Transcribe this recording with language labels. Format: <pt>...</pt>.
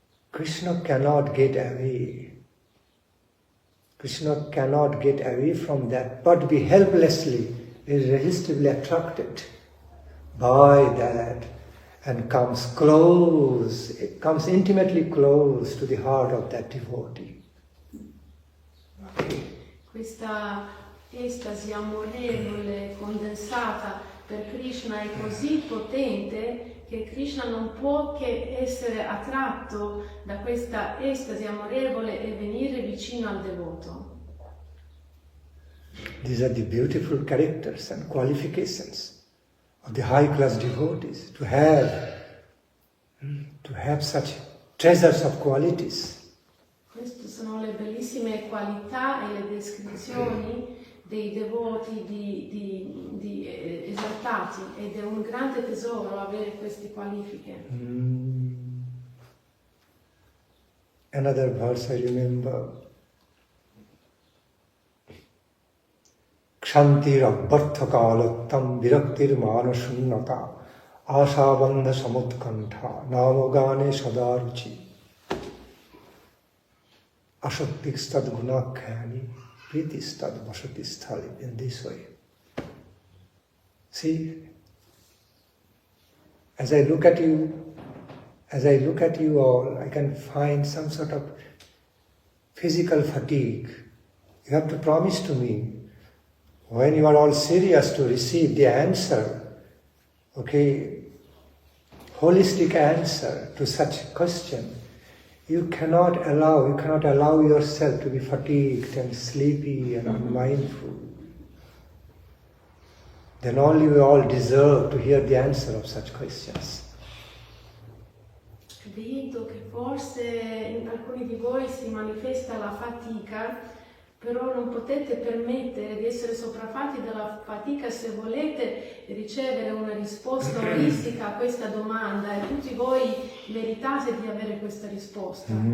<en>Krishna cannot get away. Krishna cannot get away from that, but be helplessly, irresistibly attracted by that and comes close, it comes intimately close to the heart of that devotee. Okay.</en> <it>Questa estasi amorevole, condensata per Krishna è così potente che Krishna non può che essere attratto da questa estasi amorevole e venire vicino al devoto.</it> <en>These are the beautiful characters and qualifications of the high-class devotees, to have such treasures of qualities.</en> <it>Queste sono le bellissime qualità e le descrizioni dei devoti di esaltati, ed è un grande tesoro avere queste qualifiche.</it> <en>Another verse I remember.</en> <sa>Kshantir abbartha kalattam viraktir manashunnata ashabandha samutkantha namogane sadaruchi ashaktikstad gunakhani pritistad vasatistali.</sa> <en>In this way. See, as I look at you all, I can find some sort of physical fatigue. You have to promise to me, when you are all serious to receive the answer, okay, holistic answer to such a question, you cannot allow yourself to be fatigued and sleepy and unmindful. Then only we all deserve to hear the answer of such questions.</en> <it>Vedo che forse in alcuni di voi si manifesta la fatica, però non potete permettere di essere sopraffatti dalla fatica se volete ricevere una risposta olistica a questa domanda, e tutti voi meritate di avere questa risposta.</it>